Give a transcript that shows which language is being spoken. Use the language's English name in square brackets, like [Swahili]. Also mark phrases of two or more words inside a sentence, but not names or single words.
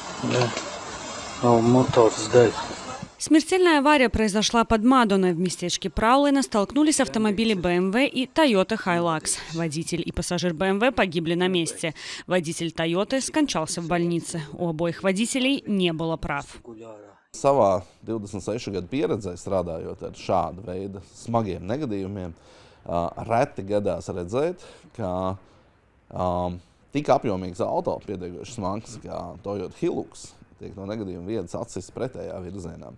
[Russian] Мотор сдать. Смертельная авария произошла под Мадоной. В местечке Праулина столкнулись автомобили BMW и Toyota Hilux. Водитель и пассажир BMW погибли на месте. Водитель Toyota скончался в больнице. У обоих водителей не было прав. [Latvian] Savā 26 gadu pieredzē strādājot ar šādu veidu smagiem negadījumiem, reti gadās redzēt, ka tik apjomīgs auto, pietiekoši smags kā Toyota Hilux, tiek no negadījuma vietas atsists pretējā virzienā.